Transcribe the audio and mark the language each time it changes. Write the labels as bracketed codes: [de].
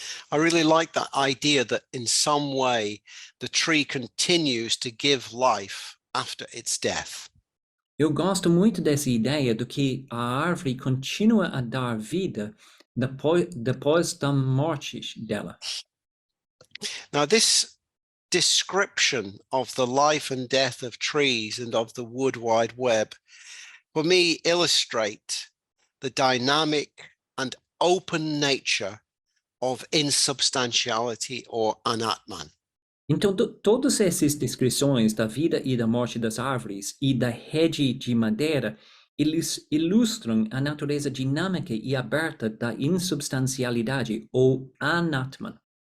[en] I really like that idea that in some way the tree continues to give life after its death. [pt] Eu gosto muito dessa ideia do que a árvore continua a dar vida depois da morte dela. [en] Now, this description of the life and death of trees and of the wood wide web, for me, illustrate the dynamic and open nature of insubstantiality or Anatman. [pt] Então, todas essas descrições da vida e da morte das árvores e da rede de madeira, eles ilustram a natureza dinâmica e aberta da insubstancialidade, ou Anatman.